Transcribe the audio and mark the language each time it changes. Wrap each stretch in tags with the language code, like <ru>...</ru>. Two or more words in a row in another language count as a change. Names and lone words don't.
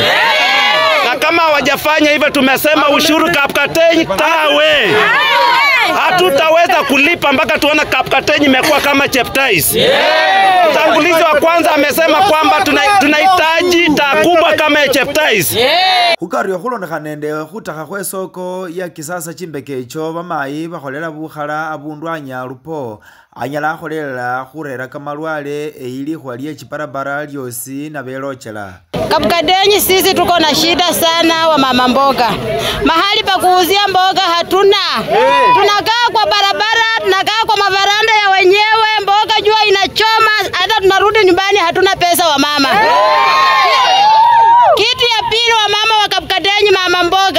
<sw>Na kama hawajafanya hivyo, tumesema ushuru Kapkateni tawe. Hatutaweza kulipa mpaka tuone Kapkateni imekuwa kama Cheptais. Mtangulizi wa kwanza amesema kwamba tunahitaji taa kubwa kama Cheptais.</sw> <luy>Hukario khulondekhana nende khutakha khwe</luy> <sw>soko ya kisasa</sw> <luy>chimbeke icho bamayi bakholela bukhala abundu anyalupo anyala akholela khurera kamalwale eilikhwa lye chiparabara lyosi nabelochela.</luy> <sw>Kapkateni sisi tuko na shida sana wa mama mboga. Mahali pa kuuzia mboga hatuna. Tunakaa kwa barabara, tunakaa kwa mavaranda ya wenyewe, mboga jua inachoma, hata tunarudi nyumbani hatuna pesa wa mama. Kitu ya pili wa mama wa Kapkateni mama mboga.</sw>